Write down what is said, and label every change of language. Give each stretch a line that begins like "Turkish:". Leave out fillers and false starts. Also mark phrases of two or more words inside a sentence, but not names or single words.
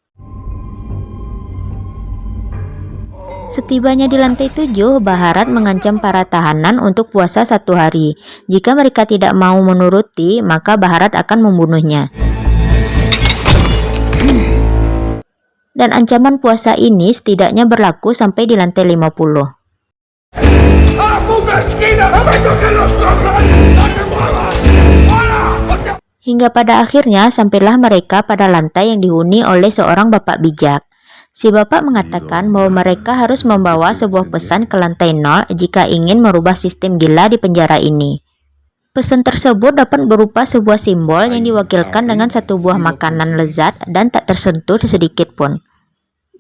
Indonesian: Setibanya di lantai 7, Baharat mengancam para tahanan untuk puasa 1 hari. Jika mereka tidak mau menuruti, maka Baharat akan membunuhnya. Dan ancaman puasa ini setidaknya berlaku sampai di lantai 50.
Spanish: ¡A la puta esquina! ¡No me toques los cojones! ¡No te muevas! ¡Hola!
Indonesian: Hingga pada akhirnya sampailah mereka pada lantai yang dihuni oleh seorang bapak bijak. Si bapak mengatakan bahwa mereka harus membawa sebuah pesan ke lantai 0 jika ingin merubah sistem gila di penjara ini. Pesan tersebut dapat berupa sebuah simbol yang diwakilkan dengan satu buah makanan lezat dan tak tersentuh sedikit pun.